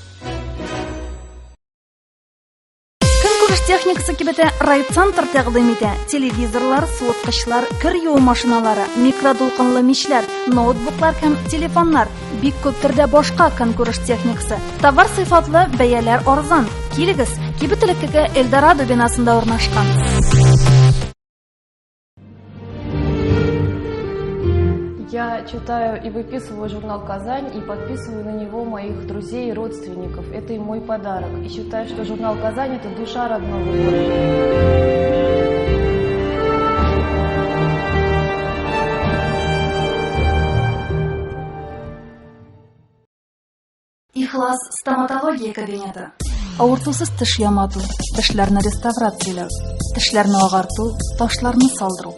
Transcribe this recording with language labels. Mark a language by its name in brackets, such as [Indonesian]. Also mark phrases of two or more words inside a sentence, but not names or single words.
[Tatar] Көнкүреш техникасы кибете райцентр тәкъдим итә. Телевизорлар, суыткычлар, кер юу машиналары, микродулкынлы мичләр, ноутбуклар һәм телефоннар. Бик күп төрдә башка көнкүреш техникасы. Товар сыйфатлы, бәяләр арзан. Килегез, кибет элеккегә Эльдорадо бинасында урнашкан. [Russian] Я читаю и выписываю журнал «Казань» и подписываю на него моих друзей и родственников. Это и мой подарок. И считаю, что журнал «Казань» — это душа родного города. [Tatar] Ихлас стоматология кабинеты. Авыртусыз теш ямату, тешләрне реставрацияләү, тешләрне агарту, ташларны салдыру.